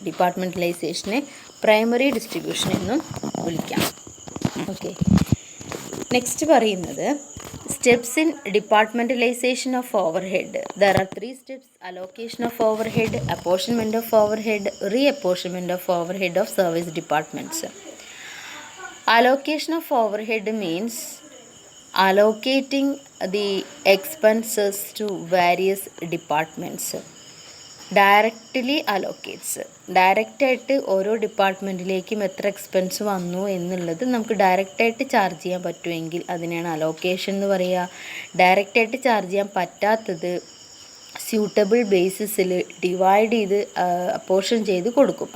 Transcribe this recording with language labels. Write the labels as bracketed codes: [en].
[ml] ഡിപ്പാർട്ട്മെൻറ്റലൈസേഷനെ primary distribution എന്നും വിളിക്കാം. [en] Okay, next പറയുന്നത് steps in departmentalisation of overhead. There are 3 steps: allocation of overhead, apportionment of overhead, reapportionment of overhead of service departments. Allocation of overhead means allocating the expenses to various departments. Directly allocates. [ml] ഡയറക്റ്റായിട്ട് ഓരോ ഡിപ്പാർട്ട്മെൻറ്റിലേക്കും എത്ര expense വന്നു എന്നുള്ളത് നമുക്ക് ഡയറക്റ്റായിട്ട് charge ചെയ്യാൻ പറ്റുമെങ്കിൽ അതിനെയാണ് അലോക്കേഷൻ എന്ന് പറയുക. ഡയറക്റ്റായിട്ട് ചാർജ് ചെയ്യാൻ പറ്റാത്തത് സ്യൂട്ടബിൾ ബേസിസിൽ ഡിവൈഡ് ചെയ്ത് അപ്പോർഷൻ ചെയ്ത് കൊടുക്കും.